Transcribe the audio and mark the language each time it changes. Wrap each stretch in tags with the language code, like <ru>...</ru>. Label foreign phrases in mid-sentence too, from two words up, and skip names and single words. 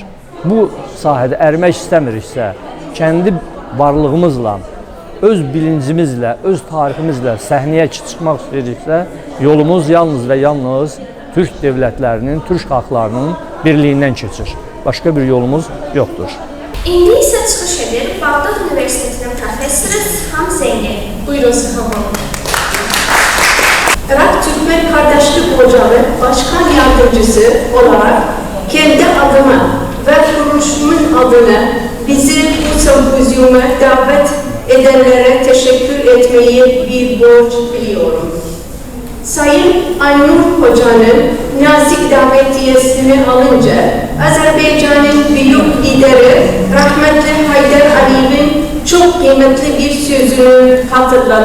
<az>Bu sahədə ərimək istəmiriksə, kəndi varlığımızla, öz bilincimizlə, öz tariximizlə səhnəyə çıxmaq istəyiriksə, yolumuz yalnız və yalnız Türk dövlətlərinin, Türk xalqlarının birliyindən keçir. Başqa bir yolumuz yoxdur. İndi isə çıxış edir Bağdad Üniversitetinin professoru Siham Zeyni. Buyurun Siham Hanım.</az> <tr>Irak Türkmen Kardeşlik Ocağı Başkan Yardımcısı olarak kendi adıma ve kuruluşumun adına bizi bu sempozyuma davet edenlere teşekkür etmeyi bir borç biliyorum. Sayın Aynur Hoca'nın nazik davetiyesini alınca Azerbaycan'ın büyük lideri rahmetli Haydar Aliyev'in çok kıymetli bir sözünü hatırladı.</tr>